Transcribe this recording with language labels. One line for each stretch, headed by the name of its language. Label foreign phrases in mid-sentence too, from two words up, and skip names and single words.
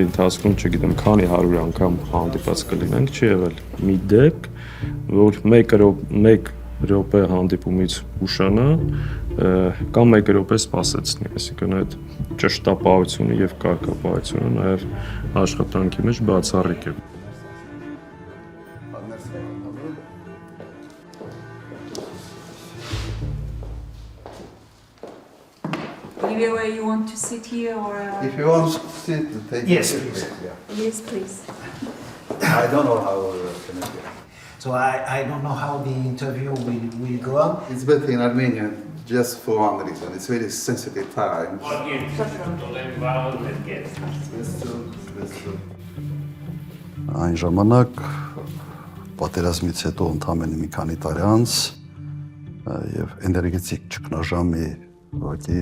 Armenian: ընթացքում, չգիտեմ, քանի 100 անգամ հանդիպած կլինենք, չի եղել մի դեպք, որ 1 րոպե հանդիպումից ուշանա կամ 1 րոպե սպասեցնի, այսինքն այդ ճշտապահությունը եւ կարգապահությունը նաեւ աշխատանքի մեջ բացառիկ է։
English: Anyway, you want to sit here or? If you want to sit, take Yes, it. please. Yeah. Yes, please. I don't know how can it be. So I don't know how the interview will go on. It's better in Armenian just for one reason. It's very sensitive time.
Armenian: Այն ժամանակ պատերազմից հետո ընդամենը մի քանի տարի անց եւ էներգետիկ ճգնաժամի ուղղակի